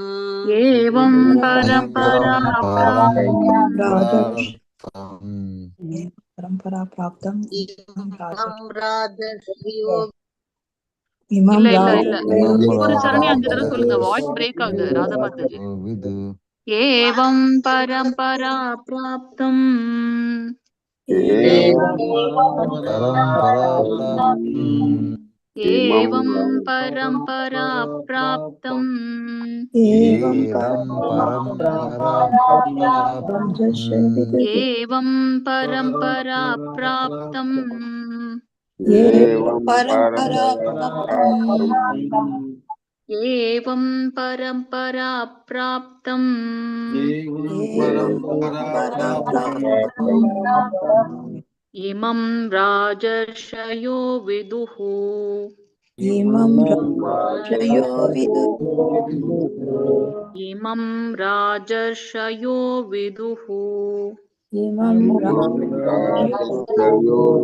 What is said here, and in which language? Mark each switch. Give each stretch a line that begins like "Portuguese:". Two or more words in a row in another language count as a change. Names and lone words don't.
Sanskrit: एवं परम्परा परम्परा प्राप्तम् इमं राजर्षयो
Tamil: இல்ல இல்ல இல்ல ஒரு சரணியும் 5 தடவை சொல்லுங்க.
English: voice break
Tamil: ஆகுது ராதா மாதாஜி.
Sanskrit: एवं परम्परा प्राप्तम् एवं परम्परा प्राप्तम् एवं परम्परा प्राप्तम् ஏவம் பரம்பரா பிராப்தம் एवं परम्परा एवं परम्परा प्राप्तम् इमं राजर्षयो विदुः इमं राजर्षयो विदुः इमं राजर्षयो विदुः इमं राजर्षयो